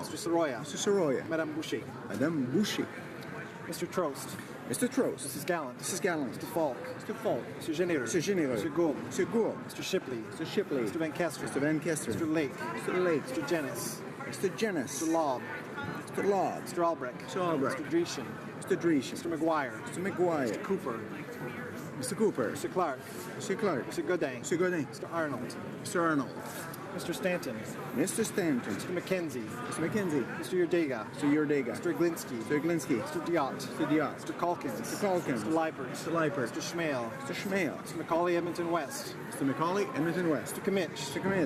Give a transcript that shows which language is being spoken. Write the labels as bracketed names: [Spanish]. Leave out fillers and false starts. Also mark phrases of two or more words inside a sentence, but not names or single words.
[English] Mr. Soroya. Mr. Soroya. Madame Boucher. Madame Boucher. Mr. Trost. Mr. Trost. Mrs. Gallant. Mrs. Gallant. Mr. Falk. Mr. Falk. Mr. Généreux. Mr. Généreux. Mr. Gould. Mr. Gould. Mr. Shipley. Mr. Shipley. Mr. Van Kester. Mr. Van Kester. Mr. Lake. Mr. Lake. Mr. Jennis. Mr. Jennis. Mr. Lobb. Mr. Lobb. Mr. Albrecht. Mr. Albrecht. Mr. Dreeshen. Mr. Dreeshen. Mr. McGuire. Mr. McGuire. Mr. Cooper. Mr. Cooper. Mr. Clark. Mr. Clark. Mr. Godin. Mr. Godin. Mr. Arnold. Mr. Arnold. Mr. Stanton. Mr. Stanton. Mr. McKenzie. Mr. McKenzie. Mr. Yurdega. Mr. Yurdega. Mr. Glinsky. Mr. Glinsky. Mr. Diot. Mr. Diot. Mr. Calkins. Mr. Calkins. Mr. Leipert. Mr. Leipert. Mr. Schmale. Mr. Schmale. Mr. McCauley, Edmonton West. Mr. Macaulay, Edmonton West. Mr. Kimmich. Mr. Kimmich.